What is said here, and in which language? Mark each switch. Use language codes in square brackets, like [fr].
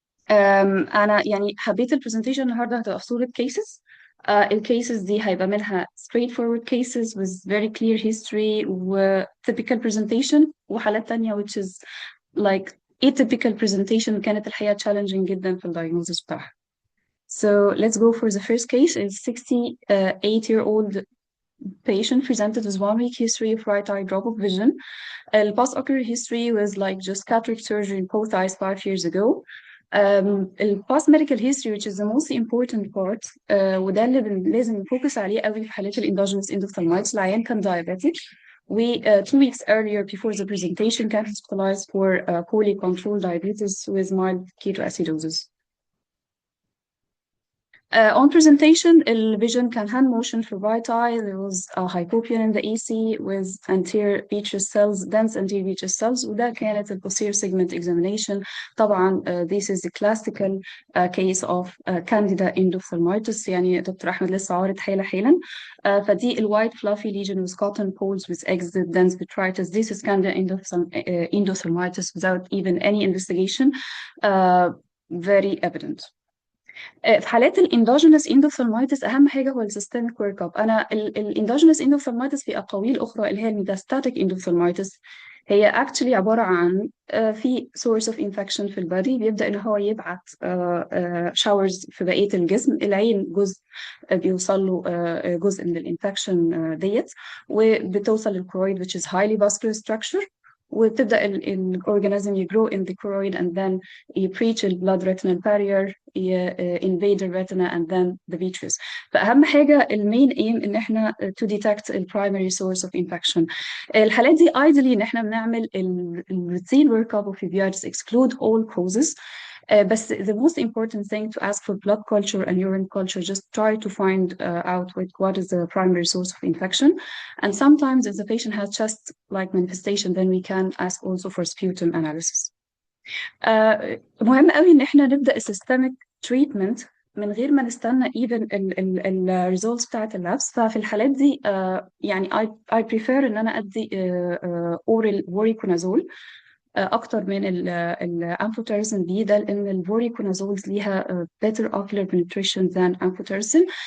[ar] أنا يعني حبيت البرزنتيشن النهاردة هتبقى في صورة [en] cases. [ar] الكيسز دي هيبقى منها [en] straightforward cases with very clear history و typical presentation، [ar] وحالات تانية [en] which is like atypical presentation [ar] كانت الحقيقة [en] challenging جدا في الdiagnosis بتاعها. So let's go for the first case. A 68-year-old patient presented with 1 week history of right eye drop of vision. The past ocular history was like just cataract surgery in both eyes 5 years ago. The past medical history which is the most important part [ar] وده اللي لازم نفوكس عليه قوي في حالات الانdogenous [en] endophthalmitis. [ar] العيان كان diabetic. [en] We 2 weeks earlier before the presentation [ar] كان [en] hospitalized for poorly controlled diabetes with mild ketoacidosis. On presentation, the vision can hand motion for right eye. There was a hypopyon in the AC with anterior vitreous cells, dense anterior vitreous cells. وده كانت posterior segment examination. [ar] طبعا [en] this is the classical case of candida endophthalmitis. [ar] يعني دكتور أحمد لسه عارض حالا. فدي [en] white fluffy lesion with cotton poles with exited dense vitritis. This is candida endophthalmitis without even any investigation. Very evident. [ar] في حالات الاندوجينوس endophthalmitis اهم حاجه هو السيستميك ورك اب. انا الاندوجينوس endophthalmitis في اقاويل اخرى اللي هي الميتاستاتيك endophthalmitis هي actually عباره عن في [en] source of infection [ar] في البادي بيبدا ان هو يبعت شاورز في بقيه الجسم. العين جزء بيوصل له جزء من الانفكشن ديت، وبتوصل للكرويد [en] which is highly vascular structure، [ar] وتبدأ الأورجانيزم يجرو [en] in the choroid and then breach the blood retinal barrier, invade the retina and then the vitreous. [ar] فأهم حاجة المين aim إن إحنا [en] to detect the primary source of infection. [ar] الحالات دي [en] ideally [ar] إن إحنا بنعمل [en] routine workup of uveitis, exclude all causes. بس the most important thing to ask for blood culture and urine culture, just try to find out what is the primary source of infection. And sometimes if the patient has chest-like manifestation, then we can ask also for sputum analysis. [ar] مهم قوي ان احنا نبدأ [en] systemic treatment [ar] من غير ما نستنى even ال results بتاعت اللابس. ففي الحالات دي يعني [en] I prefer [ar] ان انا ادي oral voriconazole اكتر من الامفوتيرسين بي، ده لان الفوريكونازولز ليها [en] better ocular penetration than amphotericin.